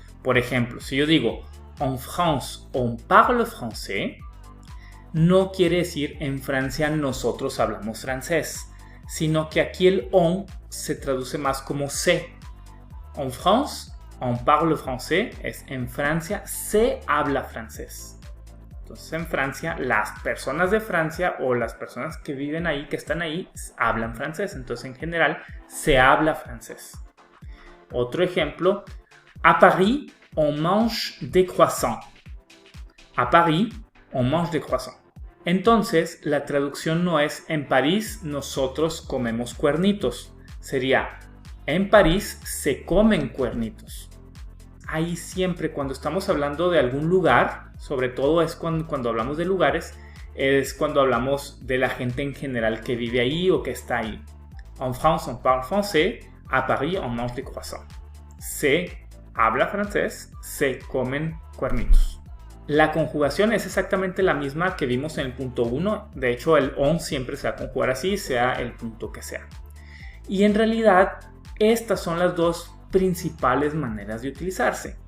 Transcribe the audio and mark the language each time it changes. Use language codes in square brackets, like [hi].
[es] Por ejemplo, si yo digo [fr] en France on parle français, [es] no quiere decir en Francia nosotros hablamos francés, sino que aquí el on se traduce más como se. [fr] En France on parle français [es] es en Francia se habla francés. Entonces en Francia las personas de Francia o las personas que viven ahí, que están ahí, hablan francés. Entonces en general se habla francés. Otro ejemplo, [fr] à Paris on mange des croissants. À Paris, on mange des croissants. [es] Entonces, la traducción no es en París nosotros comemos cuernitos. Sería en París se comen cuernitos. Ahí siempre cuando estamos hablando de algún lugar, sobre todo es cuando hablamos de lugares, es cuando hablamos de la gente en general que vive ahí o que está ahí. [fr] En France, on parle français. À Paris, on mange des croissants. [es] Se habla francés, se comen cuernitos. La conjugación es exactamente la misma que vimos en el punto 1. De hecho, el on siempre se va a conjugar así, sea el punto que sea. Y en realidad, estas son las dos principales maneras de utilizarse.